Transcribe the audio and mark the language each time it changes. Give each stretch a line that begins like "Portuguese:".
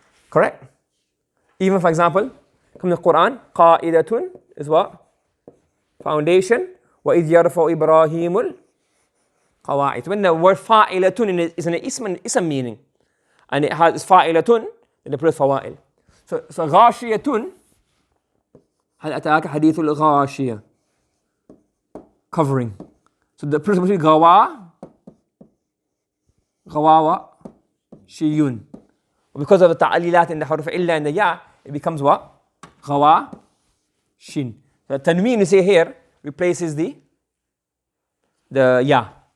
English: Correct? Even for example, come in the Quran, qa'idatun is what? Foundation.
Arabic: وَإِذْ يَرْفَعُ إِبْرَاهِيمُ الْقَوَاعِدَ.
English: When the word fa'ilatun is an ism meaning, and it has fa'ilatun, then the plural is fawa'il. So ghashiyatun,
Arabic: هل أتاك حديث الغاشية,
English: covering. So the plural is ghawa, shiyun. Because of the ta'alilat in the haruf illa and the ya, it becomes what? Ghawa, shin. The tanween you see here replaces the ya.